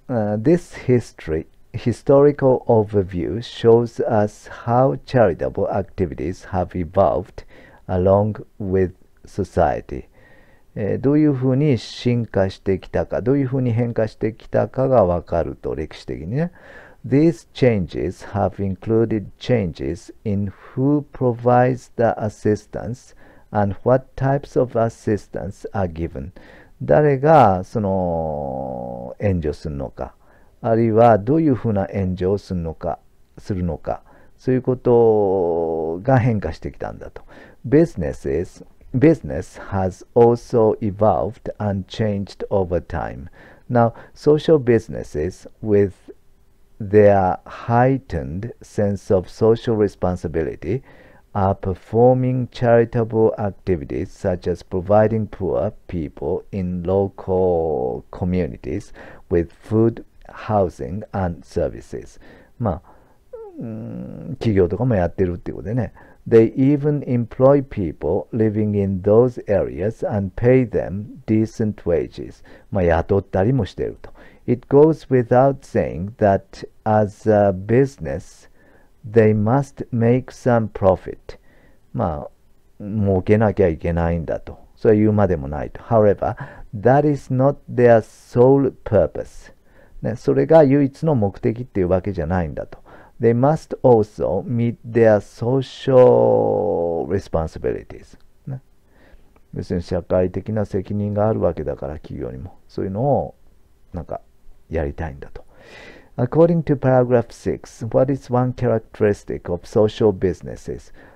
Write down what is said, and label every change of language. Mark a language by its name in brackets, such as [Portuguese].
[English] This historical overview shows us how charitable activities have evolved along with society. [Japanese] どういうふうに進化してきたか、どういうふうに変化してきたかがわかると、歴史的にね。 [English] These changes have included changes in who provides the assistance and what types of assistance are given. [Japanese] 誰がその援助するのか、あるいはどういうふうな援助をするのか、そういうことが変化してきたんだと。 [English] Business has also evolved and changed over time. Now, social businesses with their heightened sense of social responsibility are performing charitable activities such as providing poor people in local communities with food, housing, and services. [Japanese] まあ、企業とかもやってるっていうことでね。 [English] They even employ people living in those areas and pay them decent wages. [Japanese] まあ、雇ったりもしていると。 [English] It goes without saying that as a business, they must make some profit. [Japanese] まあ、儲けなきゃいけないんだと。それは言うまでもないと。 [English] However, that is not their sole purpose. [Japanese] ね、それが唯一の目的っていうわけじゃないんだと。 [English] They must also meet their social responsibilities. [Japanese] ね、要するに社会的な責任があるわけだから、企業にも。そういうのをなんかやりたいんだと。 [English] According to paragraph 6, what is one characteristic of social businesses?